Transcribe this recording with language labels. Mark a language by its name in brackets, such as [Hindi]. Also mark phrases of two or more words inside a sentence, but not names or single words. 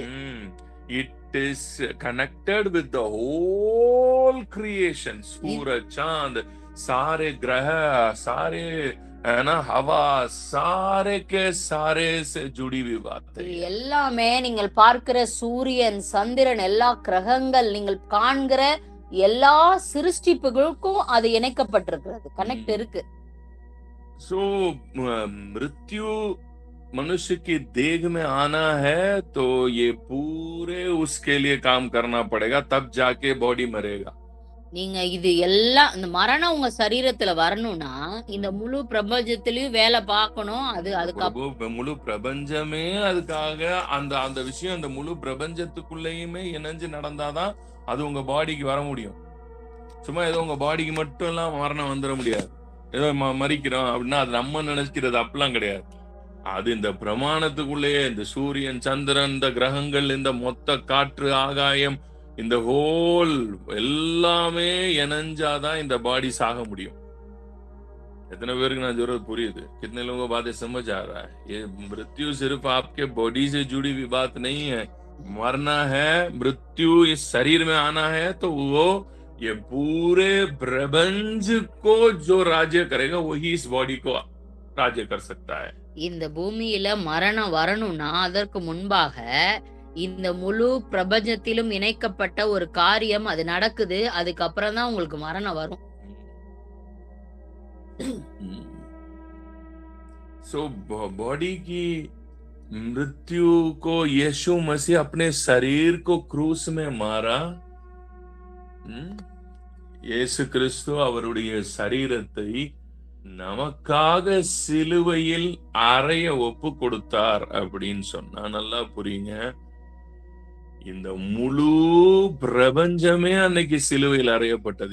[English] It is connected with the whole creation. [Hindi] सूरज, चांद, सारे ग्रह, सारे है ना हवा, सारे के सारे से जुड़ी हुई बात है. [Tamil] எல்லாமே நீங்கள் பார்க்கிற சூரியன், சந்திரன், எல்லா கிரகங்கள், நீங்கள் காண்கிற எல்லா சிருஷ்டிப்புகளுக்கும் அது இணைக்கப்பட்டிருக்கிறது, கனெக்ட் இருக்கு. [Hindi] So मृत्यु मनुष्य की देह में आना है तो ये पूरे उसके लिए काम करना पड़ेगा, तब जाके बॉडी मरेगा. [Tamil] நீங்க இது எல்லாம் இந்த மரணம் உங்க சரீரத்துல வரணும்னா இந்த முழு பிரபஞ்சத்திலயும் வேலை பார்க்கணும். அதுக்கு முழு பிரபஞ்சமே அதுக்காக அந்த அந்த விஷயம் அந்த முழு பிரபஞ்சத்துக்குள்ளேயுமே இணைஞ்சு நடந்தாதான் அது உங்க பாடிக்கு வர முடியும். சும்மா ஏதோ உங்க பாடிக்கு மட்டும் எல்லாம் மரணம் வந்துட முடியாது. ஏதோ மறிக்கிறோம் அப்படின்னா அது நம்ம நினைக்கிறது அப்படிலாம் கிடையாது. அது இந்த பிரமாணத்துக்குள்ளேயே இந்த சூரியன், சந்திரன், இந்த கிரகங்கள், இந்த மொத்த காற்று, ஆகாயம், இந்த ஹோல் எல்லாமே இணைஞ்சாதான் இந்த பாடி சாக முடியும். कितने பேருக்கு நான் जरूरत புரியுது? [Hindi] कितने लोगों को बातें समझ आ रहा है? ये मृत्यु सिर्फ आपके बॉडी से जुड़ी हुई बात नहीं है. मरना है, मृत्यु इस शरीर में आना है तो वो ये पूरे प्रपंच को जो राज्य करेगा वही इस बॉडी को राज्य कर सकता है. [Tamil] இந்த பூமியில மரணம் வரணும்னா அதற்கு முன்பாக இந்த முழு பிரபஞ்சத்திலும் இணைக்கப்பட்ட ஒரு காரியம் அது நடக்குது. அதுக்கப்புறம் தான் உங்களுக்கு மரணம் வரும். [Hindi] So बॉडी की मृत्यु को यीशु मसीह अपने शरीर को क्रूस में मारा. [Tamil] இயேசு கிறிஸ்து அவருடைய சரீரத்தை நமக்காக சிலுவையில் அறைய ஒப்பு கொடுத்தார் அப்படின்னு சொன்னா நல்லா புரியுங்க. இந்த முழு பிரபஞ்சமே அன்னைக்கு சிலுவையில் அறையப்பட்டது.